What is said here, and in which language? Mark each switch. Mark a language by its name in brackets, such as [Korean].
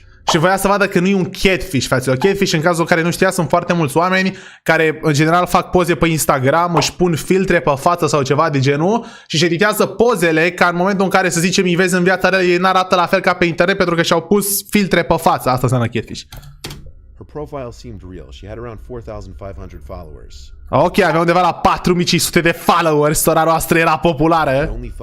[Romanian] Și voia să vadă că nu e un catfish, fraților. Catfish, în cazul în care nu știa, sunt foarte mulți oameni care, în general, fac poze pe Instagram, își pun filtre pe față sau ceva de genul și își editează pozele ca în momentul în care, să zicem, îi vezi în viața reală, ei n-arată la fel ca pe internet pentru că și-au pus filtre pe față. Asta înseamnă catfish. [English] Her profile seemed real. She had around 4,500 followers. [Romanian] Ok, avea undeva la 4500 de followers, sora noastră era populară.